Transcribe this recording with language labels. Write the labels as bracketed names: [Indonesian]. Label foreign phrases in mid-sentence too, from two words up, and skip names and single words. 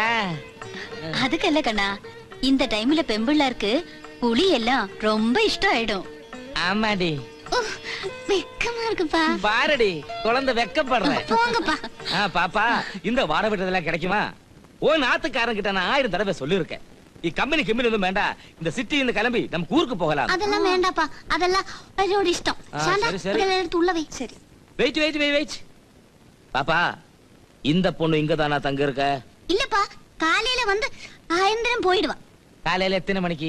[Tamil] அதுக்கல்ல கண்ணா, இந்த டைம்ல பெம்பிள்ளாருக்கு புளி எல்லாம் ரொம்ப இஷ்டம் ஆயிடும். ஆமாடி. வெக்கமா இருக்குப்பா. பாரடி குழந்தை வெக்கப்படுற. போங்கப்பா. பாப்பா இந்த வாட விட்டதெல்லாம் கிடைக்குமா? ஓ நாத்துக்காரன் கிட்ட நான் 1000 தடவை சொல்லிருக்கேன். [Malayalam] ഈ കമ്പനി ഒന്നും വേണ്ട, [Tamil] இந்த சிட்டியில கிளம்பி நம்ம ஊருக்கு போகலாம். அதெல்லாம் வேண்டாப்பா, அதெல்லாம் அவரோட இஷ்டம். சாந்தா இதெல்லாம் எடுத்து உள்ள வை. சரி. வெயிட். பாப்பா இந்த பொண்ணு இங்க தானா தங்க இருக்க? இல்லப்பா, காலையில வந்து ஆயந்திரம் போயிடுவா. காலையில எத்தனை மணிக்கு?